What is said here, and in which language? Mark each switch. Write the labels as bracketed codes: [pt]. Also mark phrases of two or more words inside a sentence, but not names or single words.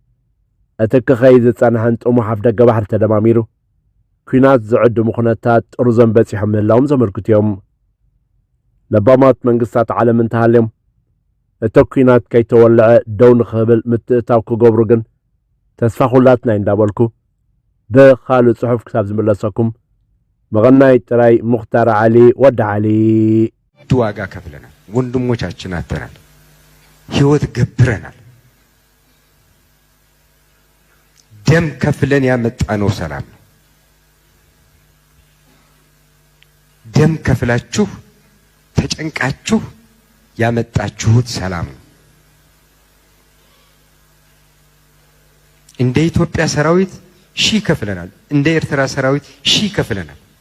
[ti] እቲ ክኸይድ ዝጸንሐን ጥሙሕ ኣፍ ደገ ባሕሪ ተደማሚሩ ኩናት ዝዕድሙ ኩነታት ጥሩዞም በፂሖም ምህላዎም ዘመልክቱ እዮም ለባማት መንግስታት ዓለም እንተሃልዮም እቲ ኩናት ከይተወልዐ ደው ንኽብል ምትእታው ክገብሩ ግን ተስፋ ኩላትና እንዳበልኩ ብኻልእ ጽሑፍ ክሳብ ዝምለሰኩም መቐናይ ጥራይ ሙኽታር ዓሊ ወዲ ዓሊ [am] ዋጋ ከፍለናል ወንድሞቻችን አተናል ህይወት ገብረናል ደም ከፍለን ያመጣነው ሰላም ነው ደም ከፍላችሁ ተጨንቃችሁ ያመጣችሁት ሰላም ነው እንደ ኢትዮጵያ ሰራዊት ሺ ከፍለናል እንደ ኤርትራ ሰራዊት ሺ ከፍለናል